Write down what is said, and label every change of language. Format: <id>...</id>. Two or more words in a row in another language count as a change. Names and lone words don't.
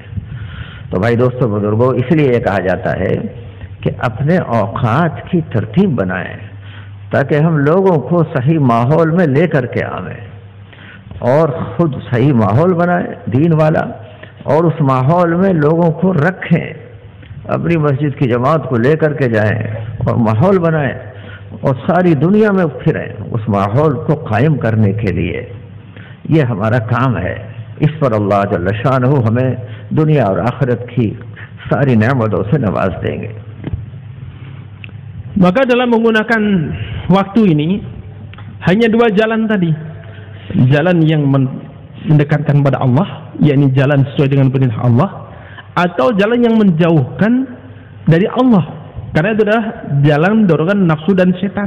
<ur>تو بھائی دوستو بزرگوں، اس لیے یہ کہا جاتا ہے کہ اپنے اوقات کی ترتیب بنائیں تاکہ ہم لوگوں کو صحیح ماحول میں لے کر کے آویں، اور خود صحیح ماحول بنائیں دین والا، اور اس ماحول میں لوگوں کو رکھیں، اپنی مسجد کی جماعت کو لے کر کے جائیں اور ماحول بنائیں اور ساری دنیا میں پھریں اس ماحول کو قائم کرنے کے لیے. یہ ہمارا کام ہے. اس پر اللہ جل شانہ ہمیں دنیا اور آخرت کی ساری نعمتوں سے نواز دیں گے.</ur> <id>Maka dalam menggunakan waktu ini hanya dua jalan tadi. Jalan yang mendekatkan pada Allah, yakni jalan sesuai dengan perintah Allah, atau jalan yang menjauhkan dari Allah. Karena itu adalah jalan dorongan nafsu dan setan.</id>